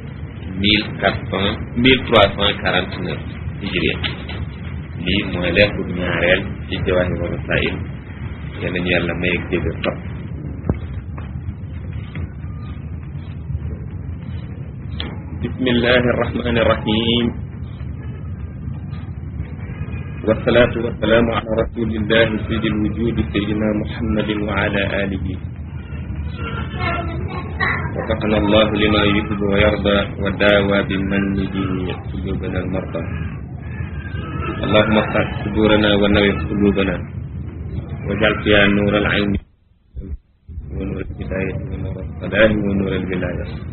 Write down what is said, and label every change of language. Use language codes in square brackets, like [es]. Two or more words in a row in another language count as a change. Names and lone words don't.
[wo] 1349 hijriya lii mooy lettre bu ñaareel ci Jawaahirur Rasaa'il yal nañu yàlla may ak dégg topp [ar] بسم الله الرحمن الرحيم والصلاة والسلام على رسول الله سيد الوجود سيدنا محمد وعلى آله وفقنا الله لما يحب ويرضى وداوى بمنه قلوبنا المرضى اللهم افتح صدورنا ونور قلوبنا واجعل فيها نور العين ونور الهداية ونور الصلاة ونور الولاية.